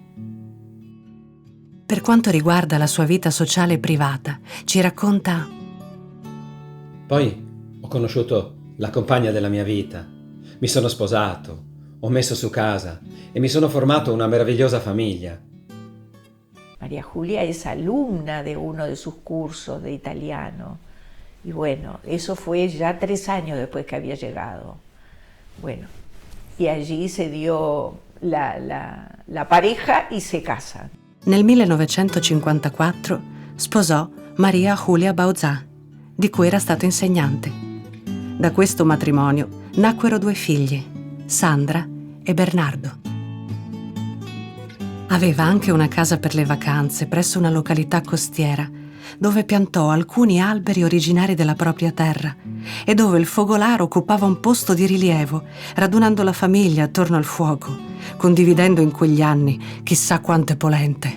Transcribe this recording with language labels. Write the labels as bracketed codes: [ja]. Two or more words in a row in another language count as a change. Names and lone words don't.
[it] Per quanto riguarda la sua vita sociale e privata, ci racconta: Poi ho conosciuto la compagna della mia vita, mi sono sposato, ho messo su casa e mi sono formato una meravigliosa famiglia. [es] María Julia es alumna de uno de sus cursos de italiano. Y bueno, eso fue ya 3 años después que había llegado. Bueno, y allí se dio la pareja y se casan. [it] Nel 1954 sposò Maria Julia Bauzà, di cui era stato insegnante. Da questo matrimonio nacquero 2 figli, Sandra e Bernardo. Aveva anche una casa per le vacanze presso una località costiera, dove piantò alcuni alberi originari della propria terra e dove il focolare occupava un posto di rilievo, radunando la famiglia attorno al fuoco, condividendo in quegli anni chissà quante polente.